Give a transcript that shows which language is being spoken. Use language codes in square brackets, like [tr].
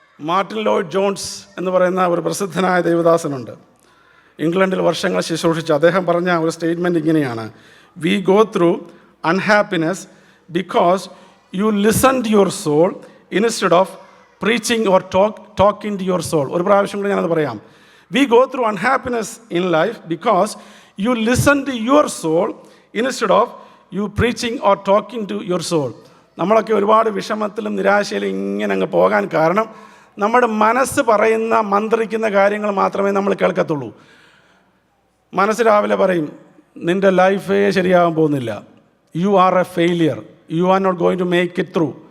[ml] Martin Lloyd John's എന്ന് പറയുന്ന ഒരു പ്രസിദ്ധനായ ദൈവദാസനുണ്ട്. ഇംഗ്ലണ്ടിൽ വർഷങ്ങൾ ശുശ്രൂഷിച്ച് അദ്ദേഹം പറഞ്ഞ ഒരു സ്റ്റേറ്റ്മെൻറ്റ് ഇങ്ങനെയാണ്: [en] We go through unhappiness because you listen to your soul instead of preaching or talking to your soul. [ml] ഒരു പ്രാവശ്യം കൂടി ഞാനത് പറയാം. [en] We go through unhappiness in life because you listen to your soul instead of you preaching or talking to your soul. [ml] നമ്മളൊക്കെ ഒരുപാട് വിഷമത്തിലും നിരാശയിലും ഇങ്ങനെ അങ്ങ് പോകാൻ കാരണം നമ്മുടെ മനസ്സ് പറയുന്ന മന്ത്രിക്കുന്ന കാര്യങ്ങൾ മാത്രമേ നമ്മൾ കേൾക്കത്തുള്ളൂ. മനസ്സ് രാവിലെ പറയും, നിൻ്റെ ലൈഫേ ശരിയാകാൻ പോകുന്നില്ല, [en] You are a failure, you are not going to make it through.